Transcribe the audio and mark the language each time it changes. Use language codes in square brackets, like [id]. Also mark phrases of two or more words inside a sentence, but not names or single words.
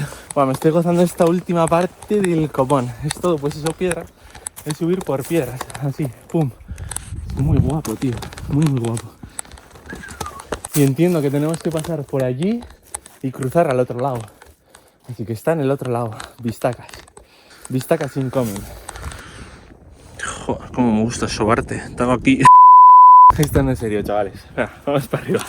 [es] Bueno, me estoy gozando esta última parte del copón. Es todo, pues eso, piedra. Es subir por piedras, así, pum. Es muy guapo, tío, muy guapo. Y entiendo que tenemos que pasar por allí y cruzar al otro lado. Así que está en el otro lado, Vistacas. Vistacas incoming. Joder, cómo me gusta sobarte. Tengo aquí... Esto no es serio, chavales. Venga, vamos para arriba.